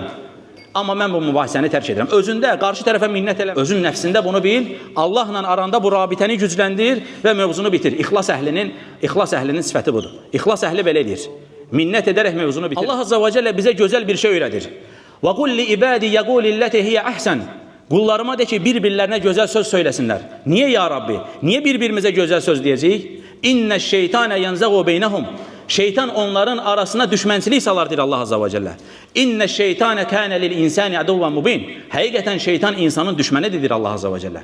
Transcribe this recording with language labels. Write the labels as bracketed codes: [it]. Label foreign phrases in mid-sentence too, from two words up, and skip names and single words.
[az] Amma mən bu mübahisəni tərk edirəm. Özündə, qarşı tərəfə minnət elə. Özün nəfsində bunu bil. Allahla aranda bu rabitəni gücləndir və mövzunu bitir. İxlas əhlinin sifəti budur. İxlas əhli belə edir. Minnət edərək mövzunu bitir. Allah [ar] عز وجل [az] bizə gözəl bir şey öyrədir. [ar] وقل لعبادي يقولوا التي هي أحسن. [az] Qullarıma de ki, bir-birlərinə gözəl söz söyləsinlər. Niyə [ar] يا ربي? [az] Niyə bir-birimizə gözəl söz deyəcəyik? [ar] إن الشيطان ينزغ بينهم. [az] Şeytan onların arasına düşmənçilik salar, deyir Allah [ar] عز وجل. إن الشيطان كان للإنسان عدوا مبينا. [az] Həqiqətən şeytan insanın düşmənidir, deyir Allah [ar] عز وجل.